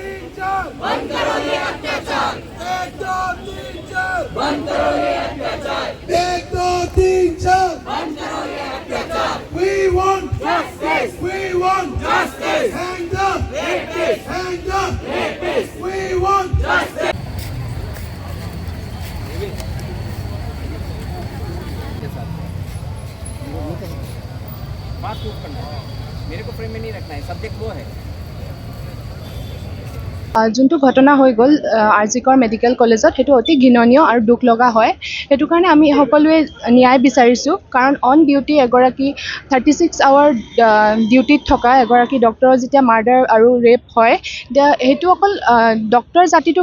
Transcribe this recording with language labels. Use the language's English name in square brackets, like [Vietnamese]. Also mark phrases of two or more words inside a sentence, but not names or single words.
[Hindi] चार बंद करो ये अत्याचार 1 2 3 4 बंद करो ये अत्याचार 1 2 3 4 बंद करो ये अत्याचार [English] We want justice hang the rapists We want justice [Hindi] बात खूब करना है मेरे को फ्रेम में नहीं रखना है सब्जेक्ट वो है [Assamese] যোনটো ঘটনা হৈ গ'ল আৰজিকৰ মেডিকেল কলেজত সেইটো অতি ঘৃণনীয় আৰু দুখ লগা হয় সেইটো কাৰণে আমি সকলোৱে ন্যায় বিচাৰিছোঁ কাৰণ [English] on duty [Assamese] এগৰাকী 36 আৱাৰ ডিউটিত থকা এগৰাকী ডক্টৰৰ যেতিয়া মাৰ্ডাৰ আৰু ৰেপ হয় সেইটো অকল ডক্টৰ জাতিটোৰ